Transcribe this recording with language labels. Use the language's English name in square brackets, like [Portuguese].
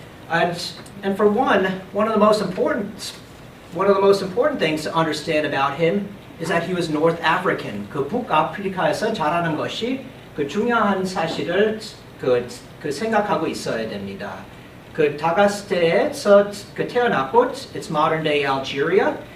[English] And for one of the most important things to understand about him is that he was North African. [Korean] 그 북아프리카에서 자라는 것이 그 중요한 사실을 그 생각하고 있어야 됩니다. 그 다가스테에서 태어났고, [English] it's modern day Algeria.